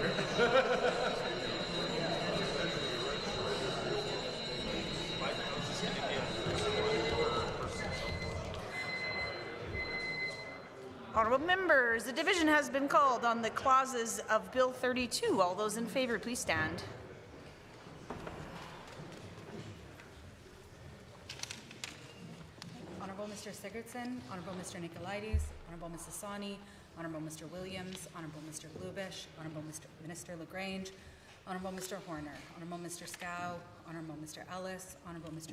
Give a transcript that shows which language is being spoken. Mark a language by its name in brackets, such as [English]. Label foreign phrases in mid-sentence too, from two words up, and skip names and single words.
[English] Honourable members, the division has been called on the clauses of Bill 32. All those in favour, please stand. Honourable Mr. Sigurdsson, Honourable Mr. Nicolaides, Honourable Mrs. Sani, Honourable Mr. Williams, Honourable Mr. Glubish, Honourable Minister LaGrange, Honourable Mr. Horner, Honourable Mr. Scow, Honourable Mr. Ellis, Honourable Mr.